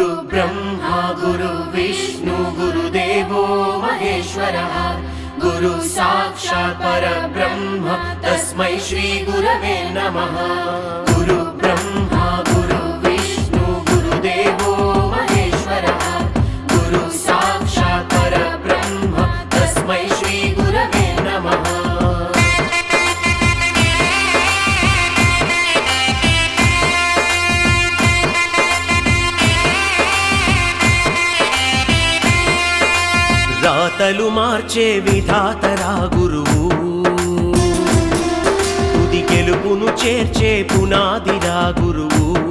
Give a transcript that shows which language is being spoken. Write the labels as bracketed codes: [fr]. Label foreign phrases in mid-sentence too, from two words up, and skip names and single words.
[sa] ब्रह्मा गुरु विष्णु गुरुदेवो महेश्वरः गुरु साक्षात् परब्रह्म तस्मै श्री गुरवे नमः। गुरु ब्रह्मा गुरु विष्णु गुरुदेवो महेश्वरः गुरु साक्षात् परब्रह्म तस्मै श्री गुरवे नमः। [te] రాతలు మార్చే విధాతరా గురువు, తుది గెలుపును చేర్చే పునాదిరా గురువు।